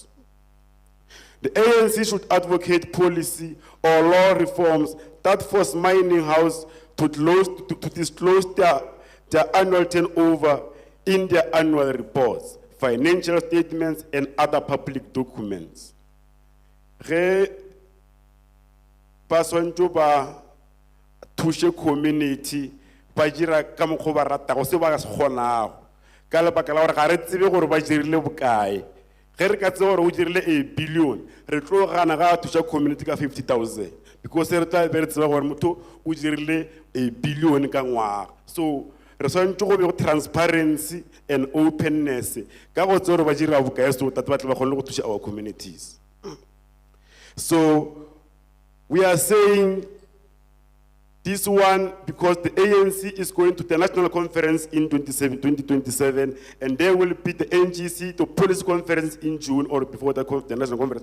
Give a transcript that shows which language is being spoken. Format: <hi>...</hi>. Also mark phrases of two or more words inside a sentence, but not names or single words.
<en>The ANC should advocate policy or law reforms that force mining houses to disclose their annual turnover in their annual reports. financial statements, and other public documents.</en> <nso>Ge ba swantse ba thushe community ba dira ka mokgwa ba ratago se ba se kgonago ka lebaka la gore ga re tsebe gore ba dirile bokae ge re ka tseba gore o dirile</nso> <en>a billion</en> <nso>re tlo gana ga thusha community ka 50,000 because re tla be re tseba gore motho o dirile</nso> <en>a billion</en> <nso>ka ngwaga. So re swantse go be go</nso> <en>transparency and openness</en> <nso>ka go tseba gore ba dira bokae so tate ba tla ba kgone go thusha</nso> <en>our communities. So we are saying this one because the ANC is going to the national conference in 2027, and there will be the NGC, the police conference in June or before the national conference.</en>